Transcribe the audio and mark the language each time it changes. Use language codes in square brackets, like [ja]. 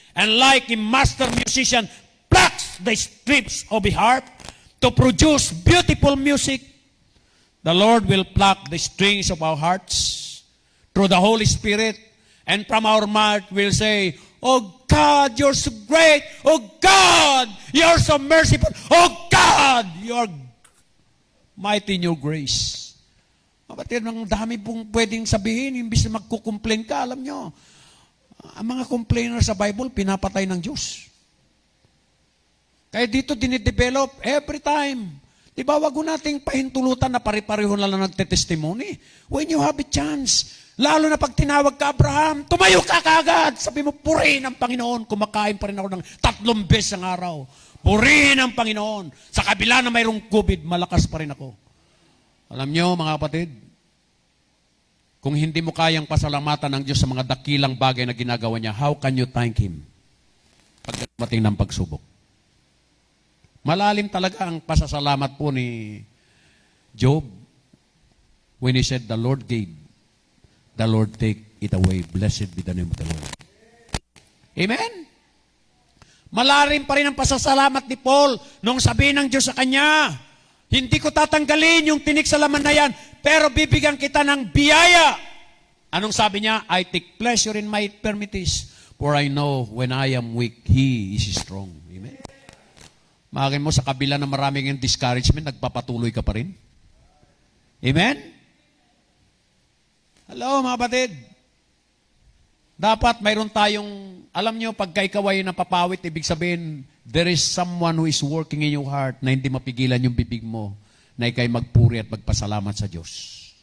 [en] And like a master musician plucks the strips of a harp to produce beautiful music, the Lord will pluck the strings of our hearts through the Holy Spirit, and from our mouth we'll say, oh God, you're so great. Oh God, you're so merciful. Oh God, you're mighty in your grace. [tl] Kapatid, ang dami pong pwedeng sabihin, imbis na magkukomplain ka, alam nyo, Ang mga complainer sa Bible, pinapatay ng Diyos. Kaya dito dinidevelop [en] every time. [tl] Di ba, wag nating pahintulutan na pare-pareho na lang nagte-testimony. [en] When you have a chance, [tl] lalo na pag tinawag ka, Abraham, tumayo ka kaagad. Sabi mo, purihin ang Panginoon. Kumakain pa rin ako ng 3 beses ang araw. Purihin ang Panginoon. Sa kabila na mayroong COVID, malakas pa rin ako. Alam nyo, mga kapatid, kung hindi mo kayang pasalamatan ng Diyos sa mga dakilang bagay na ginagawa niya, [en] how can you thank Him [tl] pag dumating ng pagsubok? Malalim talaga ang pasasalamat po ni Job when he said, [en] the Lord gave, the Lord take it away. Blessed be the name of the Lord. Amen? [tl] Malalim pa rin ang pasasalamat ni Paul nung sabihin ng Diyos sa kanya, hindi ko tatanggalin yung tinik sa laman na yan, pero bibigyan kita ng biyaya. Anong sabi niya? [en] I take pleasure in my infirmities, for I know when I am weak, He is strong. [tl] Amen? Makin mo, sa kabila na maraming yung discouragement, nagpapatuloy ka pa rin. Amen? Hello, mga batid. Dapat mayroon tayong, alam nyo, pagka ikaw ay napapawit, ibig sabihin, [en] there is someone who is working in your heart [tl] na hindi mapigilan yung bibig mo na ikay magpuri at magpasalamat sa Diyos.